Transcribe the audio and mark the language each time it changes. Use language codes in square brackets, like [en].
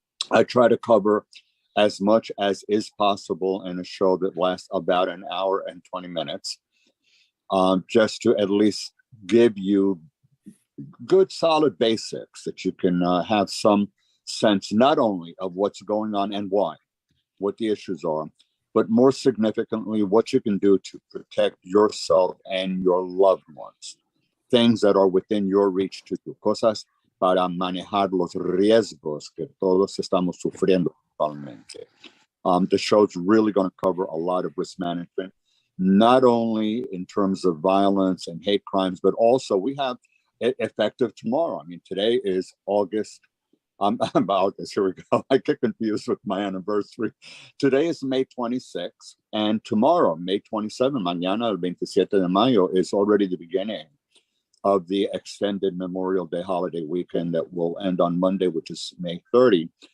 [en] I try to cover as much as is possible in a show that lasts about an hour and 20 minutes, just to at least give you good solid basics that you can have some sense not only of what's going on and why, what the issues are, but more significantly, what you can do to protect yourself and your loved ones. Things that are within your reach to do. [es] Cosas para manejar los riesgos que todos estamos sufriendo actualmente. [en] The show's really going to cover a lot of risk management, not only in terms of violence and hate crimes, but also we have effective tomorrow. I mean, today is August. Here we go. I get confused with my anniversary. Today is May 26th, and tomorrow, May 27, [es] mañana, el 27 de mayo, [en] is already the beginning of the extended Memorial Day holiday weekend that will end on Monday, which is May 30.